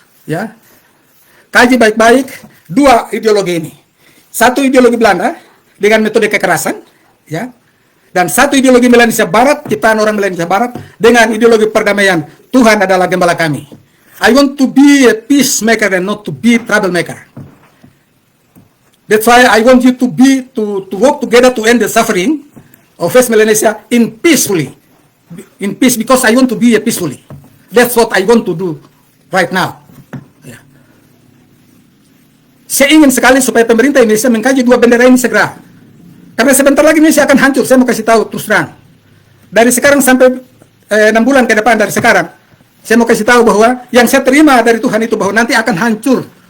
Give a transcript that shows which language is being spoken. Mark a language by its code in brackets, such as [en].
[id] Ya, kaji baik-baik dua ideologi ini. Satu ideologi Belanda dengan metode kekerasan, ya, dan satu ideologi Melanesia Barat, ciptaan orang Melanesia Barat dengan ideologi perdamaian. Tuhan adalah gembala kami. [en] I want to be a peacemaker and not to be a troublemaker. That's why I want you to work together to end the suffering of West Melanesia in peace, because I want to be a peacefully. That's what I want to do right now. Ya. [id] Saya ingin sekali supaya pemerintah Indonesia mengkaji dua bendera ini segera. Karena sebentar lagi Indonesia akan hancur. Saya mau kasih tahu terus terang. Dari sekarang sampai 6 bulan ke depan dari sekarang, saya mau kasih tahu bahwa yang saya terima dari Tuhan itu bahwa nanti akan hancur.